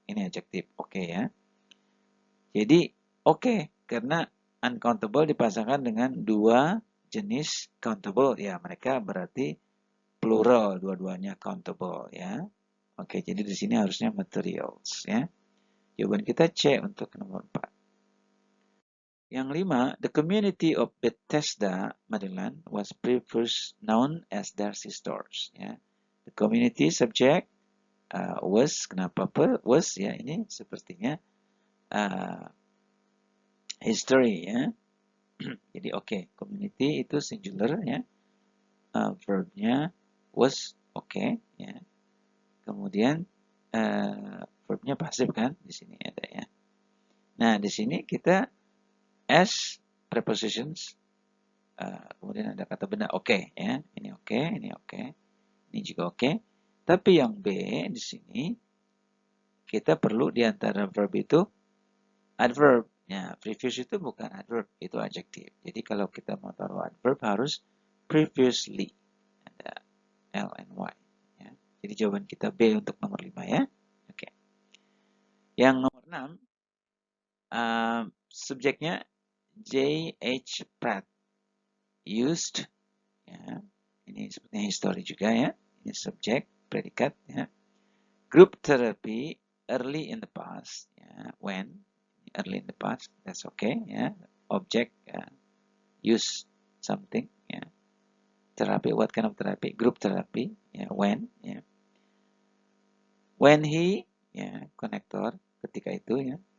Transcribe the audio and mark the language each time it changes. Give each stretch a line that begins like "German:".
Indonesian: Ini adjektif, oke ya. Jadi oke karena uncountable dipasangkan dengan dua jenis countable ya, mereka berarti plural, dua-duanya countable ya. Oke, jadi di sini harusnya materials ya. Jawaban kita C untuk nomor 4. Yang 5,
English: the community of Bethesda, Maryland was previously known as Darcy Stores ya. The community subject was,
Indonesian: kenapa was ya, ini sepertinya history ya. Jadi oke, community itu singular ya. Verbnya was oke ya. Kemudian verbnya pasif kan di sini ada ya. Nah, di sini kita as prepositions kemudian ada kata benda oke ya. Ini oke, ini oke. Ini juga oke. Tapi yang B di sini kita perlu di antara verb itu adverb. Ya, previous itu bukan adverb, itu adjektif. Jadi kalau kita mau taruh adverb harus previously. Ada L and Y. Ya. Jadi jawaban kita B untuk nomor 5 ya. Oke. Yang nomor 6, subjeknya J.H.
English: Pratt used. Ya.
Indonesian: Ini sepertinya history juga ya. Ini subjek, predikat ya.
English: Group therapy early in the past. Ya. When early in the past, that's okay ya. Object use something ya. Therapy, what kind of therapy? Group therapy ya. When ya. When he
Indonesian: ya, konektor ketika itu ya.